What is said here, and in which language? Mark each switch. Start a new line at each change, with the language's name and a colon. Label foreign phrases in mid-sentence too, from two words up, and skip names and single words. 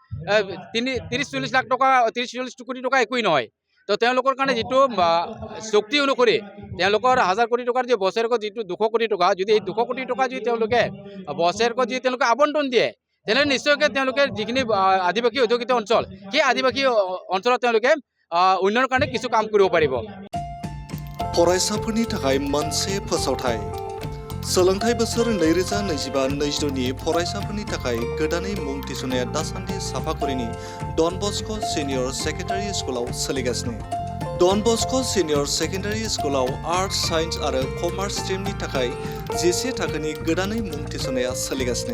Assamese: 30-40 লাখ টকা 30-40 কোটি টকা একোৱেই নহয় তো তেওঁলোকৰ কাৰণে যিটো চুক্তি অনুসৰি তেওঁলোকৰ 1000 কোটি টকাৰ যি বছৰেকত যিটো 200 কোটি টকা যদি এই 200 কোটি টকা যদি তেওঁলোকে বছৰেকত যদি তেওঁলোকে আবণ্টন দিয়ে তেনেহ'লে নিশ্চয়কৈ তেওঁলোকে যিখিনি আদিবাসী অধ্যুষিত অঞ্চল সেই আদিবাসী অঞ্চলত তেওঁলোকে উন্নয়নৰ কাৰণে কিছু কাম কৰিব পাৰিব।
Bodo: फरायसाफोरनि थाखाय मोनसे फोसावथाय सोलोंथाइ बोसोर 2025-26 नि फरायसाफोरनि थाखाय गोदानै मुं थिसननाया दासान्दि साफागुरिनि डन बस्क' सिनियर सेकेन्डारि स्कुलाव सोलिगासिनो। डन बस्क' सिनियर सेकेन्डारि स्कुलाव
English: arts science
Bodo: आरो कमार्स स्ट्रिमनि थाखाय 11 थाखोनि गोदानै मुं थिसननाया सोलिगासिनो।